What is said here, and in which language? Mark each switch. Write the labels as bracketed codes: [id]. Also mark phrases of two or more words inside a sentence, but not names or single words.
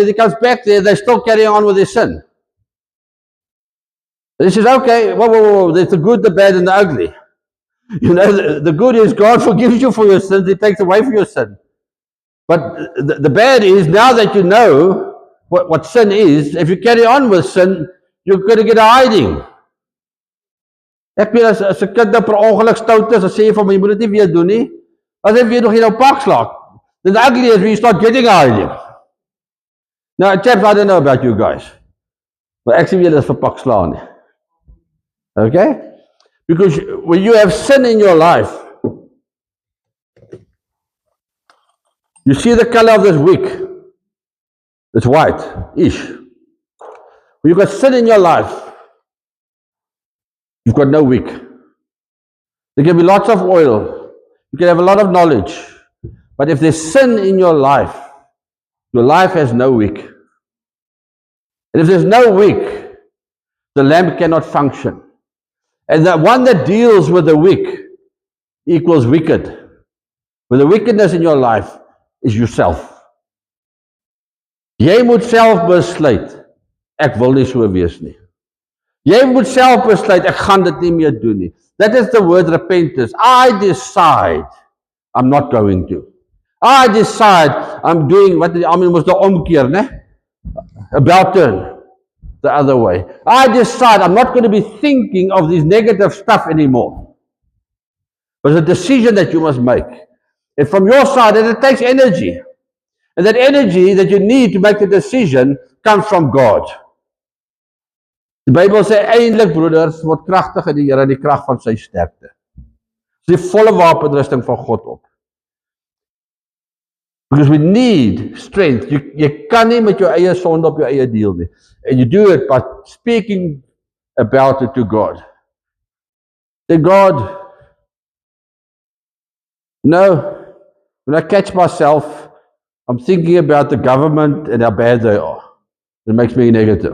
[en] He comes back there, they're still carrying on with their sin. And he says, okay, whoa, there's the good, the bad, and the ugly. You know, the good is God forgives you for your sins, He takes away from your sin. But the bad is, now that you know what sin is, if you carry on with sin, you're going to get a hiding. [af] Ek weet as 'n kind per ongeluk stout is, dan sê jy vir my, jy moet dit nie weer doen nie. As jy weer nog in jou pak slaak, [en] then the ugly is when you start getting a hiding. Now, chaps, I don't know about you guys, but actually [af] julle is vir pak slaan nie. [en] Okay? Because when you have sin in your life, you see the color of this wick. It's white-ish. When you've got sin in your life, you've got no wick. There can be lots of oil. You can have a lot of knowledge. But if there's sin in your life has no wick. And if there's no wick, the lamp cannot function. And the one that deals with the wick equals wicked. But the wickedness in your life is yourself. [af] Jy moet self besluit, ek wil nie so wees nie. Jy moet self besluit, ek gaan dit nie meer doen nie. [en] That is the word repentance. I decide I'm not going to. I decide I'm doing [af] wat die almal moes nou omkeer, né? [en] About turn the other way. I decide I'm not going to be thinking of this negative stuff anymore. It's a decision that you must make. And from your side, and it takes energy. And that energy that you need to make the decision comes from God. [af] Die Bybel sê eintlik, broeders, word kragtig in die Here in die krag van sy sterkte. Dis die volle wapenrusting van God op. [en] Because we need strength. [af] Jy kan nie met jou eie sonde op jou eie deel nie. [en] And you do it by speaking about it to God. Say, God, you know, when I catch myself, I'm thinking about the government and how bad they are. It makes me negative.